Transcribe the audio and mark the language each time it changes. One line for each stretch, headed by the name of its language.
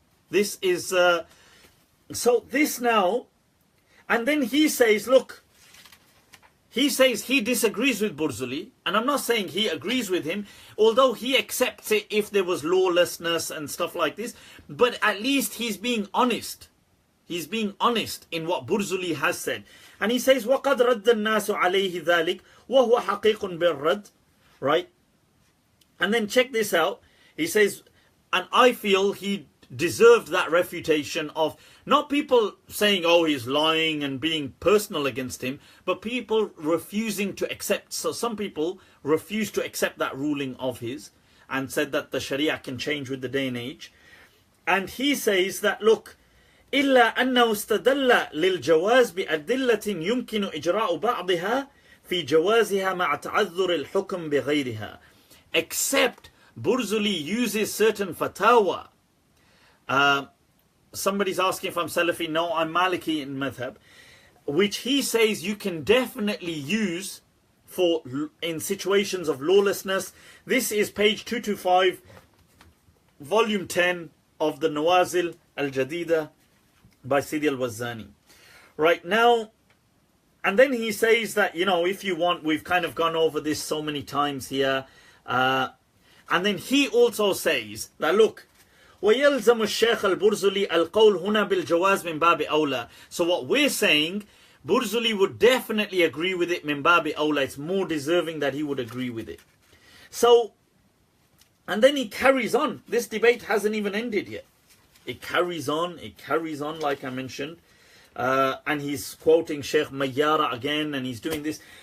English: This is so this now, and then he says, look, he says he disagrees with Burzuli, and I'm not saying he agrees with him, although he accepts it if there was lawlessness and stuff like this, but at least he's being honest. He's being honest in what Burzuli has said. And he says,
Arabic: وَقَدْ رَدَّ النَّاسُ عَلَيْهِ ذَلِكَ وَهُوَ حَقِيقٌ بِالرَّدِّ.
English: Right? And then check this out. He says, and I feel he deserved that refutation of not people saying, oh, he's lying and being personal against him, but people refusing to accept. So some people refused to accept that ruling of his and said that the Sharia can change with the day and age. And he says that, look,
Arabic: إلا أنه استدل للجواز بأدلة يمكن إجراء بعضها في جوازها مع تعذر الحكم بغيرها.
English: Except Burzuli uses certain fatawa. Somebody's asking if I'm Salafi. No, I'm Maliki in madhab, which he says you can definitely use for in situations of lawlessness. This is page 225, volume 10 of the Nawazil al-Jadida by Sidi al-Wazzani. Right now, and then he says that, you know, if you want, we've kind of gone over this so many times here. And then he also says that, look,
Arabic: وَيَلْزَمُ الشَّيْخ الْبُرْزُلِي الْقَوْلُ هُنَا بِالْجَوَازِ مِنْ بَابِ أَوْلَى.
English: So what we're saying, Burzuli would definitely agree with it,
Arabic: min babi awla.
English: It's more deserving that he would agree with it. So, and then he carries on. This debate hasn't even ended yet. It carries on, like I mentioned. And he's quoting Sheikh Mayyara again, and he's doing this.